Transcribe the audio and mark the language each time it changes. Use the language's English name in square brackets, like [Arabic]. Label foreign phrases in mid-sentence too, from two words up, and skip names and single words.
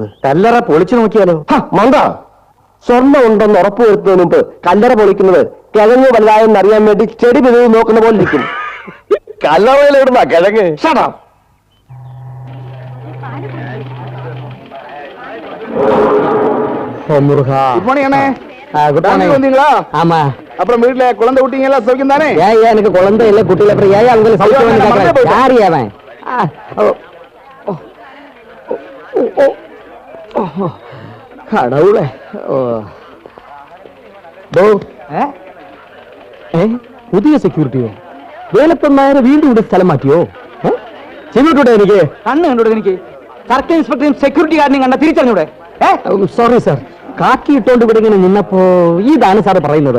[Malayalam] കല്ലറ പൊളിച്ചു നോക്കിയാലോ? മന്ദ, സ്വർണ്ണം ഉണ്ടെന്ന് ഉറപ്പ് വരുത്തുന്നതിന് മുമ്പ് കല്ലറ പൊളിക്കുന്നത് കിഴങ്ങ് വലുതായെന്ന് അറിയാൻ വേണ്ടി ചെടി പിരിവ് നോക്കുന്ന പോലെ ഇരിക്കും. കല്ലറയിലിടുന്ന കിഴങ്ങ്. [Tamil] அப்புறம் வீட்டுல குழந்தை விட்டீங்க எல்லாம் சௌக்கியம் தானே? எனக்கு குழந்தை இல்ல, குட்டியில அப்புறம் ஏன் அவங்க சௌக்கியம்? யாரு அவன்? கடவுளே. [Malayalam] പുതിയ സെക്യൂരിറ്റിയോ? വേലപ്പന്മാരെ വീണ്ടും ഇവിടെ സ്ഥലം മാറ്റിയോ? ചെവിട്ടൂടെ എനിക്ക്? കണ്ണ് കണ്ടൂടെ എനിക്ക്? [English] circle inspectorum security guardineyum [Malayalam] കണ്ട തിരിച്ചറിഞ്ഞൂടെ? [English] sorry sir, [Malayalam] കാക്കി ഇട്ടോണ്ട് ഇവിടെ ഇങ്ങനെ നിന്നപ്പോ ഇതാണ് സാറ് പറയുന്നത്.